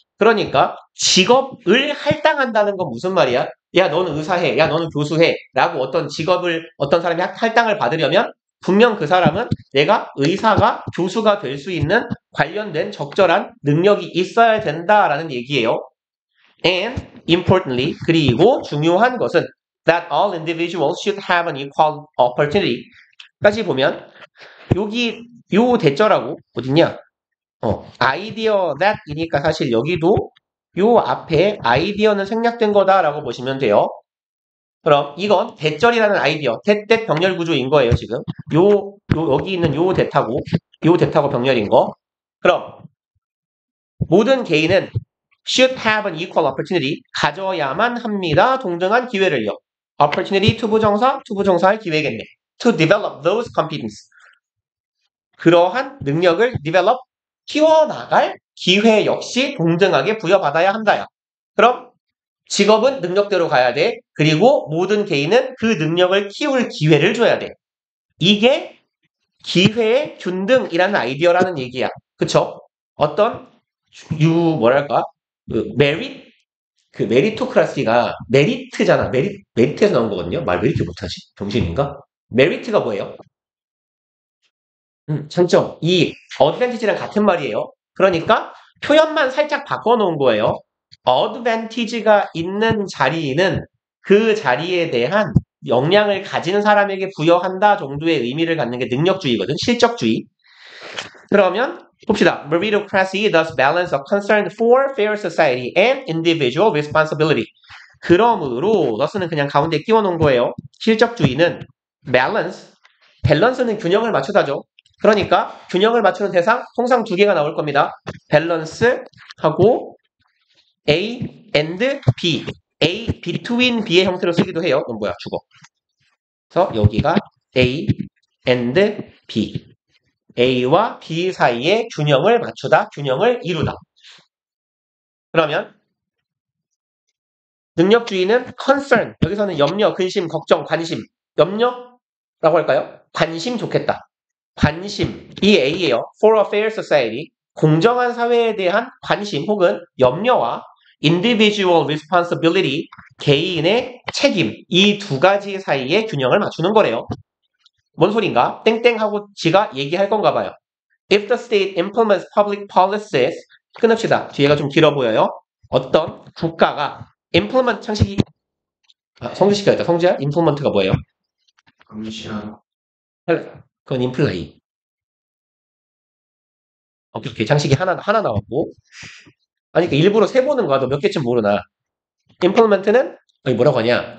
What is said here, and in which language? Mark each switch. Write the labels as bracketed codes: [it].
[ko] 그러니까 직업을 할당한다는 건 무슨 말이야? 야 너는 의사해, 야 너는 교수해 라고 어떤 직업을 어떤 사람이 할당을 받으려면 분명 그 사람은 내가 의사가 교수가 될 수 있는 관련된 적절한 능력이 있어야 된다라는 얘기예요. [en] And importantly, [ko] 그리고 중요한 것은 [en] that all individuals should have an equal opportunity. [ko] 까지 보면 여기 요 대절하고 어딨냐? idea that이니까 사실 여기도 요 앞에 아이디어는 생략된 거다라고 보시면 돼요. 그럼 이건 대절이라는 아이디어, 대댓 병렬 구조인 거예요, 지금. 여기 있는 요 대타고 병렬인 거. 그럼 모든 개인은 [en] should have an equal opportunity, [ko] 가져야만 합니다. 동등한 기회를요. opportunity 투부정사할 기회겠네. [en] to develop those competences. [ko] 그러한 능력을 develop, 키워나갈 기회 역시 동등하게 부여받아야 한다요. 그럼 직업은 능력대로 가야 돼. 그리고 모든 개인은 그 능력을 키울 기회를 줘야 돼. 이게 기회의 균등이라는 아이디어라는 얘기야. 그쵸? 어떤 뭐랄까? 메리토크라시가 메리트잖아. 메리트에서 나온 거거든요. 말 왜 이렇게 못하지? 정신인가? 메리트가 뭐예요? 장점. 이 어드밴티지랑 같은 말이에요. 그러니까 표현만 살짝 바꿔놓은 거예요. 어드밴티지가 있는 자리는 그 자리에 대한 역량을 가진 사람에게 부여한다 정도의 의미를 갖는 게 능력주의거든. 실적주의. 그러면 봅시다. [en] Meritocracy thus balance a concern for fair society and individual responsibility. [ko] 그러므로 thus는 그냥 가운데 끼워놓은 거예요. 실적주의는 밸런스는 균형을 맞추다죠. 그러니까 균형을 맞추는 대상 통상 두 개가 나올 겁니다. 밸런스하고 A and B. A, between B의 형태로 쓰기도 해요. 이건 뭐야? 죽어. 그래서 여기가 A and B. A와 B 사이의 균형을 맞추다, 균형을 이루다. 그러면 능력주의는 concern, 여기서는 염려, 근심, 걱정, 관심. 염려라고 할까요? 관심 좋겠다. 관심, 이 A예요. [en] For a fair society, [ko] 공정한 사회에 대한 관심 혹은 염려와 [en] individual responsibility, [ko] 개인의 책임, 이 두 가지 사이의 균형을 맞추는 거래요. 뭔 소린가? 땡땡하고 지가 얘기할 건가 봐요. [en] If the state implements public policies, [ko] 끊읍시다. 뒤에가 좀 길어 보여요. 어떤 국가가 implement 창식이 성질시켜야겠다. 성질야? implement가 뭐예요? 금시한 그건 imply. 오케이. 장식이 하나 나왔고. 아니, 그러니까 일부러 세보는 거야. 너 몇 개쯤 모르나. implement는 뭐라고 하냐.